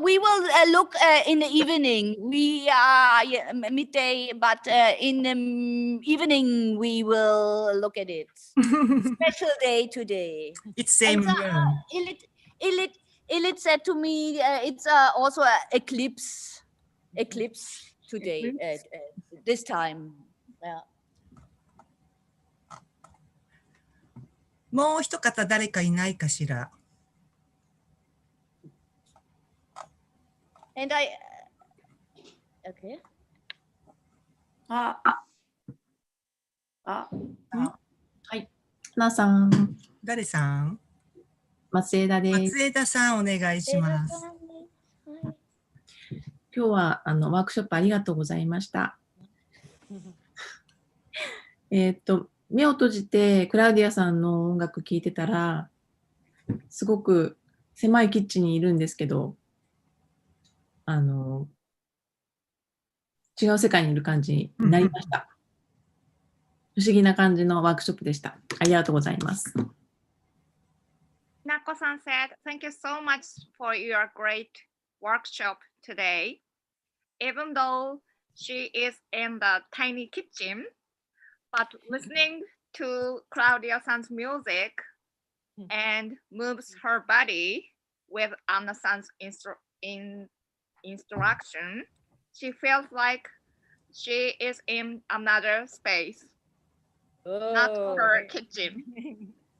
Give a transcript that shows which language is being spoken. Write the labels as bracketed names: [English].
[English] We will look in the evening. We are midday, but in the evening we will look at it. Special day today. It's same moon. Ilit said to me, it's also an eclipse today. This time. Yeah. [Japanese] もう一方誰かいないかしら。 [English] And I, okay. [Japanese] はい。花さん、誰さん？松枝です。松枝さんお願いします。今日はワークショップありがとうございました。目を閉じてクラウディアさんの音楽聴いてたら、すごく狭いキッチンにいるんですけど、違う世界にいる感じになりました。不思議な感じのワークショップでした。ありがとうございます。 [English] Nako-san said, "Thank you so much for your great workshop today. Even though she is in the tiny kitchen, but listening to Claudia-san's music and moves her body with Anna-san's instruction, she feels like she is in another space, not her kitchen.